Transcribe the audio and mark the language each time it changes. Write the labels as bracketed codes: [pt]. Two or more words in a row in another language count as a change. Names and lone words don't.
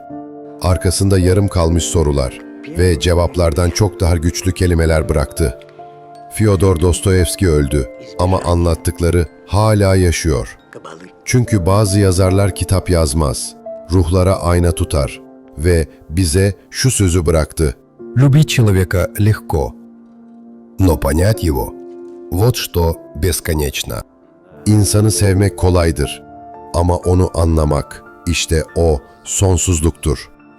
[tr] Arkasında yarım kalmış sorular ve cevaplardan çok daha güçlü kelimeler bıraktı. Fyodor Dostoyevski öldü ama anlattıkları hala yaşıyor. Çünkü bazı yazarlar kitap yazmaz, ruhlara ayna tutar ve bize şu sözü bıraktı. [ru] Любить человека легко. Но понять его – вот что бесконечно. [tr] İnsanı sevmek kolaydır ama onu anlamak, işte o sonsuzluktur.